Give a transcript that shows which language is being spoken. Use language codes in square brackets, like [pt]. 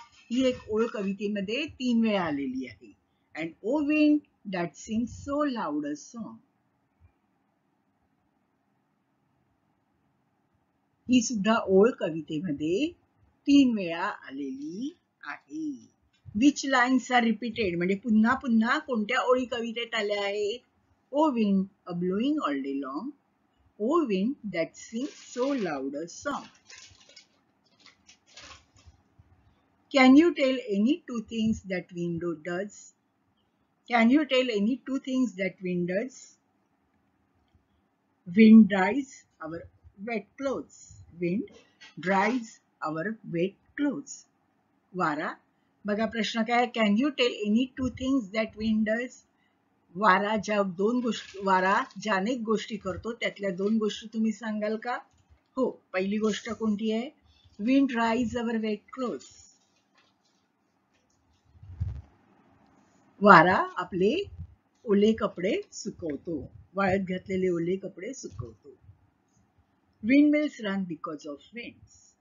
[mr] ही एक ओळ कवितेमध्ये 3 वेळा आलेली आहे. [en] And O wind that sings so loud a song. [mr] ही सुद्धा ओळ कवितेमध्ये 3 वेळा आलेली आहे. [en] which lines are repeated [mr] म्हणजे पुन्हा पुन्हा कोणत्या ओळी कवितेत आल्या आहेत? [en] O wind a blowing all day long, O wind that sing so loud a song. Can you tell any two things that wind does? Can you tell any two things that wind does? Wind dries our wet clothes. Wind dries our wet clothes. [mr] वारा, बघा प्रश्न काय? [en] Can you tell any two things that wind does? [mr] वारा ज्या अनेक गोष्टी करतो त्यातल्या 2 गोष्टी तुम्ही सांगाल का? हो, पहिली गोष्ट कोणती आहे? [en] Wind dries our wet clothes. [mr] वारा आपले ओले कपडे सुकवतो, वाळत घातलेले ओले कपडे सुकवतो. [en] Windmills run because of winds.